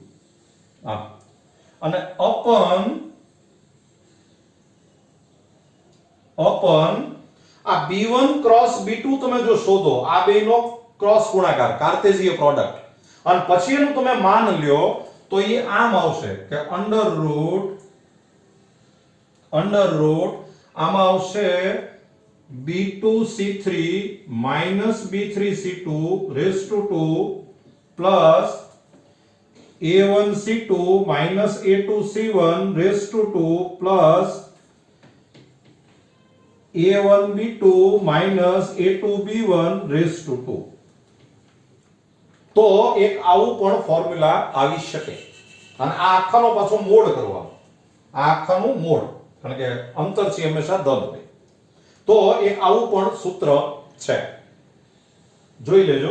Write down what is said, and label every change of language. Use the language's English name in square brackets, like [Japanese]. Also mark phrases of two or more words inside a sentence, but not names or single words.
[Gujarati] અને અપન આ b1 ક્રોસ b2 તમે જો શોધો, આ બેનો ક્રોસ ગુણાકાર, [English] Cartesian product, [Gujarati] અને પછી એનું તમે માન લ્યો તો એ આમ આવશે કે અંડર [English] root [Gujarati] આમાં આવશે [English] b2c3 b3c2 raise to 2 plus a1c2 a2c1 raise to 2 plus a1b2 a2b1 raise to 2 પ્લસ a1b2 a2b1 રેઝ ટુ 2. [Gujarati] તો એક આવું પણ ફોર્મ્યુલા આવી શકે. અને આ આખાનો પાછો મોડ કરવાનો, આ આખાનું મોડ, કારણ કે અંતર છે હંમેશા ધન હોય. તો એક આવું પણ સૂત્ર છે, જોઈ લેજો.